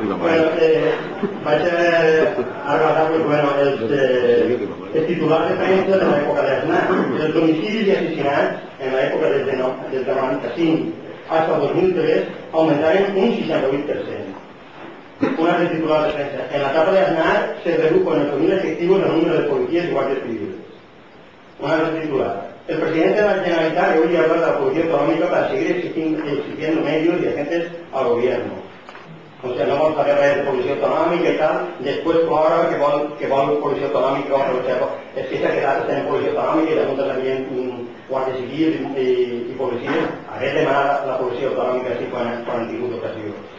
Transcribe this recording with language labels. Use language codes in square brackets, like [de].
[ca] Bueno, vaig a relatar els titulars de premsa de l'època d'Aznar. Els homicidis i assassinats en l'època des del 95 fins al 2003 augmentaven un 68%. Un altre titular de premsa. [es] En la etapa de Aznar se redujo en 8.000 efectivos el número de policías y guardias civiles. [ca] Un altre titular. [es] El presidente de la Generalitat hoy habla de la policía autonómica para seguir exigiendo medios y agentes al gobierno. O sea, no vamos a saber [ca] res de policía autonòmica i tal, després plora que vol policia autonòmica, o sigui, es queixa que ara estem en policia autonòmica i damunt tenien guàrdies civils i policies, hagués demanat la policia autonòmica així quan han tingut ocasió.